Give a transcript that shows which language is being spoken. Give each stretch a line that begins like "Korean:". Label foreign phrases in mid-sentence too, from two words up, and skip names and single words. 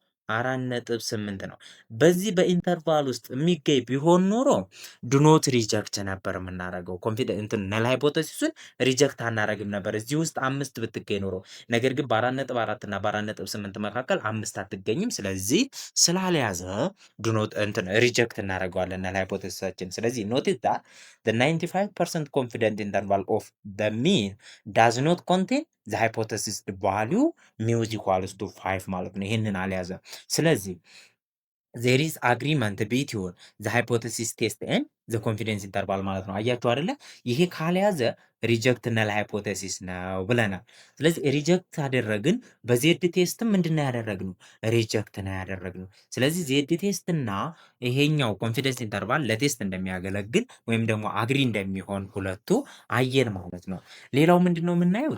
Amharic: 4.8 ነው። በዚህ በኢንተርቫል ውስጥ የሚገኝ ቢሆን ኖሮ
English: do not reject
Amharic: ነበር የምናደርገው።
English: null hypothesis reject
Amharic: አናደርግም ነበር እዚህ ውስጥ 5 ብትገኝ ኖሮ። ነገር ግን በ4.4 እና በ4.8 መካከል 5 አትገኝም። ስለዚህ ስላልያዘ
English: do not reject
Amharic: እናደርገዋለን
English: null hypothesis።
Amharic: ስለዚህ
English: notice that the 95% confident interval of the mean does not contain the hypothesis value mu is equals to 5
Amharic: ማለት ነው። ይሄንን አልያዘ። ስለዚህ
English: there is agreement between the hypothesis test and the confidence interval
Amharic: ማለት ነው። አያችሁ አይደለ? ይሄ ካልያዘ
English: reject null hypothesis
Amharic: ነው ብለናል። ስለዚህ ሪጀክት አደረግን።
English: Z test
Amharic: ምንድነው ያደረግነው? ሪጀክት ነው ያደረግነው። ስለዚህ
English: Z test
Amharic: እና ይሄኛው
English: confidence interval
Amharic: ለቴስት እንደሚያገለግል ወይም ደግሞ አግሪ እንደሚሆን ሁለቱ አየን ማለት ነው። ሌላው ምንድነው የምናየው?